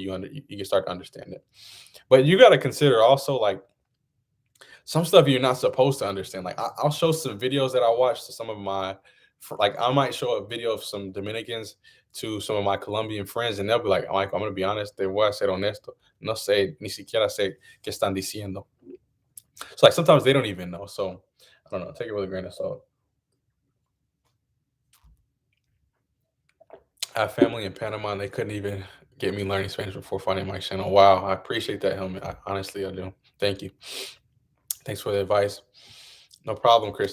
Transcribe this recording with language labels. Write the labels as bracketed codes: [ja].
[en] You can start to understand it. But you got to consider also like some stuff you're not supposed to understand. Like I'll show some videos that I watched to some of my, like I might show a video of some Dominicans to some of my Colombian friends, and they'll be like, "Mike, I'm gonna be honest. [es] Te voy a ser honesto. No sé ni siquiera sé qué están diciendo." [en] So like sometimes they don't even know. So I don't know. Take it with a grain of salt. I have family in Panama, and they couldn't even get me learning Spanish before finding my channel. Wow, I appreciate that, Helmet. Honestly, I do. Thank you. Thanks for the advice. No problem, Chris.